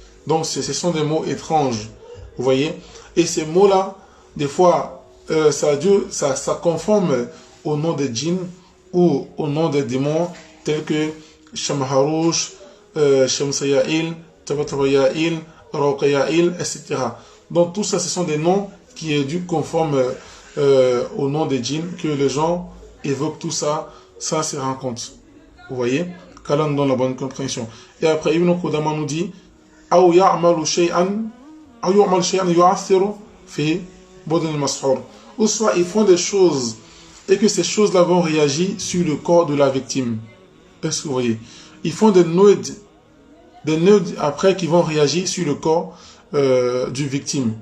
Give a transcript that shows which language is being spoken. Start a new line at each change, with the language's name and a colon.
French: Donc, ce sont des mots étranges. Vous voyez? Et ces mots-là, des fois, ça conforme au nom des djinns ou au nom des démons tels que Shamharouch, Shamsayail, Tabatabayail, Rauqayail, etc. Donc tout ça, ce sont des noms qui est dû conforme au nom des djinns, que les gens évoquent tout ça sans se rendre compte. Vous voyez? Qu'Allah nous donne la bonne compréhension. Et après, Ibn Qudama nous dit
Arabic: أو يعمل شيئا يؤثر في بدن المسحور.
French: Ou soit ils font des choses et que ces choses-là vont réagir sur le corps de la victime. Est-ce que vous voyez? Ils font des nœuds après qui vont réagir sur le corps du victime.